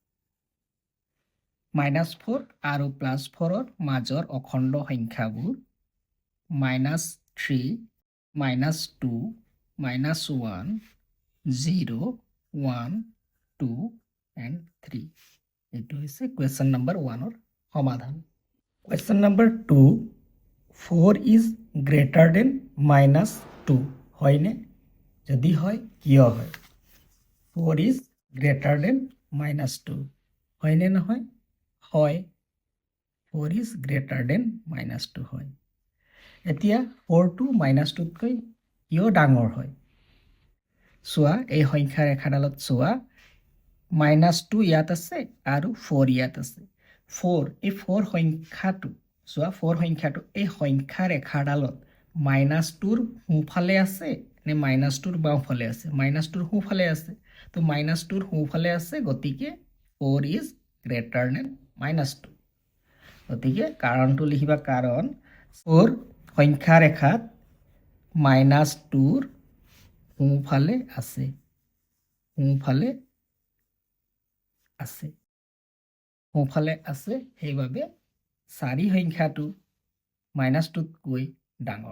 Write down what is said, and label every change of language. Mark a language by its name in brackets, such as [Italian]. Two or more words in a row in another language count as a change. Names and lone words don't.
[Assamese] -4 আৰু +4ৰ মাজৰ অখণ্ড সংখ্যাবোৰ -3 -2 -1 0 1 2 and 3 এইটো হৈছে কুৱেশ্যন নম্বৰ 1ৰ সমাধান। কুৱেশ্যন নম্বৰ 2 4 [English] is greater than [Assamese] -2 হয়নে? যদি হয় কিয় হয়? 4 [English] is greater than [Assamese] -2 হয়নে নহয়? হয়। [English] 4 is greater than -2 হয়। [Assamese] এতিয়া 4টো -2তকৈ কিয় ডাঙৰ হয়? চোৱা এই সংখ্যা ৰেখাডালত চোৱা -2 ইয়াত আছে আৰু 4 ইয়াত আছে। 4 সংখ্যাটো চোৱা 4 সংখ্যাটো এই সংখ্যা ৰেখাডালত -2ৰ সোঁফালে আছে নে -2ৰ বাওঁফালে আছে? -2ৰ সোঁফালে আছে। তো -2ৰ সোঁফালে আছে, গতিকে 4 [English] is greater than [Assamese] -2। গতিকে কাৰণটো লিখিবা, কাৰণ 4 সংখ্যা ৰেখাত -2ৰ সোঁফালে আছে। সেইবাবে 4 সংখ্যাটো -2তকৈ ডাঙৰ।